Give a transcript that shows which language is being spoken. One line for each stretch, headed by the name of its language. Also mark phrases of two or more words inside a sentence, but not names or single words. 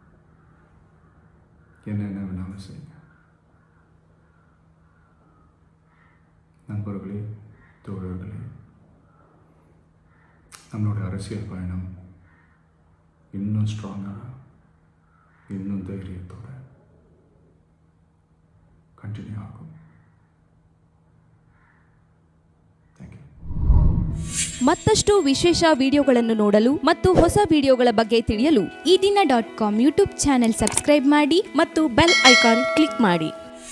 Tamil: என்ன வேணாலும் செய்யுங்க. நண்பர்களே, தோழர்களே, நம்மளோட அரசியல் பயணம் இன்னும் ஸ்ட்ராங்காக, இன்னும் தைரியத்தோட ಕಂಟಿನ್ಯೂ ಆಗು.
English: thank you.
Kannada: ಮತ್ತಷ್ಟು ವಿಶೇಷ ವಿಡಿಯೋಗಳನ್ನು ನೋಡಲು ಮತ್ತು ಹೊಸ ವಿಡಿಯೋಗಳ ಬಗ್ಗೆ ತಿಳಿಯಲು ಈ ದಿನ .com
English: YouTube channel subscribe
Kannada: ಮಾಡಿ ಮತ್ತು
English: bell icon click
Kannada: ಮಾಡಿ.